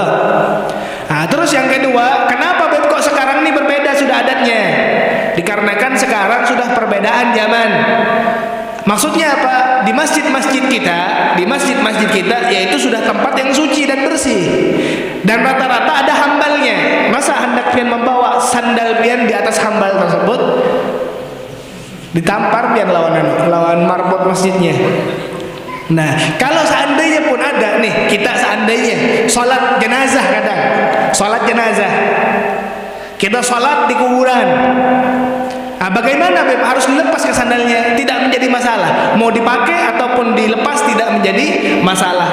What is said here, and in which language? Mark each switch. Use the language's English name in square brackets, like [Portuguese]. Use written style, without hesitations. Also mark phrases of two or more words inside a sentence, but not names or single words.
[Indonesian] Nah, terus yang kedua, kenapa Beb kok sekarang ini berbeda sudah adatnya? Dikarenakan sekarang sudah perbedaan zaman. Maksudnya apa? Di masjid-masjid kita yaitu sudah tempat yang suci dan bersih. Dan rata-rata ada hambalnya. [Banjar] Masa hendak pian membawa sandal pian di atas hambal tersebut? Ditampar pian lawan marbot masjidnya. [Indonesian] Nah, kalau seandainya pun ada nih, kita seandainya sholat jenazah kadang, sholat jenazah, kita sholat di kuburan. Nah, bagaimana Beb? Harus dilepas ke sandalnya, tidak menjadi masalah. Mau dipakai ataupun dilepas tidak menjadi masalah.